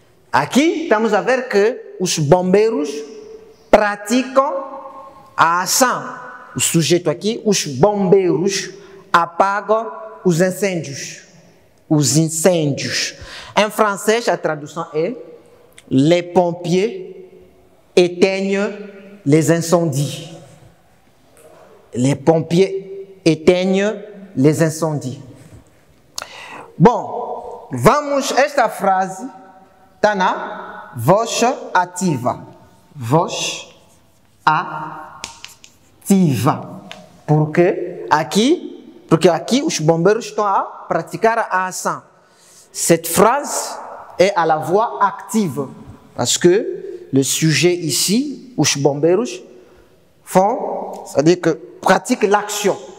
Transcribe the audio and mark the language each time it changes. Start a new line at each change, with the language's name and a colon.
Portuguese: Aqui estamos a ver que os bombeiros praticam a ação. O sujeito aqui, os bombeiros apagam os incêndios. Os incêndios. Em francês, a tradução é
French: les pompiers éteignent les incendies. Les pompiers éteignent les incendies.
Portuguese: Bom, vamos, esta frase está na voz ativa. Voz ativa. Porque aqui os bombeiros estão a praticar a ação.
French: Cette phrase est à la voix active. Parce que le sujet ici,
Portuguese: os bombeiros,
French: font, c'est-à-dire que pratiquent l'action.